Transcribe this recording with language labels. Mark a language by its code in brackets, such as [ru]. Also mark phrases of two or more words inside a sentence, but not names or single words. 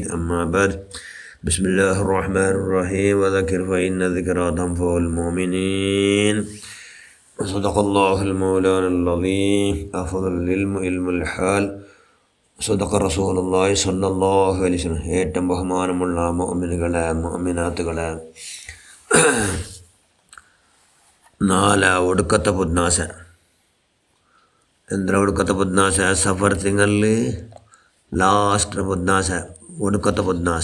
[ar] أما بعد، بسم الله الرحمن الرحيم. وذكر فإن الذكرى تنفع المؤمنين. صدق الله المولانا العظيم. أفضل العلم علم الحال. صدق رسول الله صلى الله عليه وسلم. [ml] ഏറ്റവും ബഹുമാനമുള്ള മുഅ്മിനുകളെ മുഅ്മിനാത്തുകളെ, ഒടുക്കത്തെ പുദ്നാശ. എന്താ ഒടുക്കത്തെ പുദ്നാശ? സഫർ തിങ്ങളിൽ ലാസ്റ്റ് പുദ്നാശ, ഒടുക്കത്തെ പുദ്നാശ.